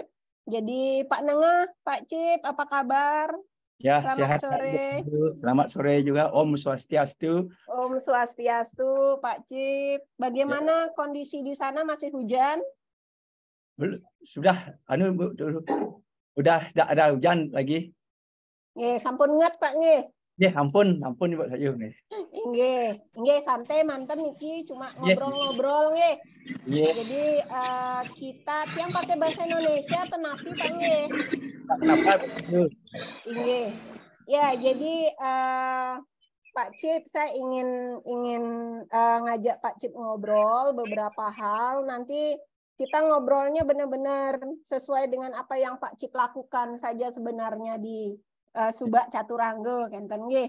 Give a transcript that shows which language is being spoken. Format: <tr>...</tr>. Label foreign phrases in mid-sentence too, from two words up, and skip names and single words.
<id>Jadi Pak Nengah, Pak Cip, apa kabar? Ya, Selamat sehat. sore. Selamat sore juga.</id> <ban>Om Swastiastu. Om Swastiastu, Pak Cip.</ban> <id>Bagaimana kondisi di sana, masih hujan? Sudah, udah tidak ada hujan lagi.</id> <ban>Nggih, sampun nget Pak nggih. Ya, ampun Ibu Sayu nih. Nggih, santai manten niki</ban> <id>cuma ngobrol-ngobrol</id> <ban>nggih.</ban> <id>Jadi kita tiang pakai bahasa Indonesia tenapi Pak nggih. Kenapa? Nggih. Ya, jadi Pak Cip, saya ingin ngajak Pak Cip ngobrol beberapa hal. Nanti kita ngobrolnya benar-benar sesuai dengan apa yang Pak Cip lakukan saja sebenarnya di Subak Caturangga,</id> <ban>kenten nggih.</ban>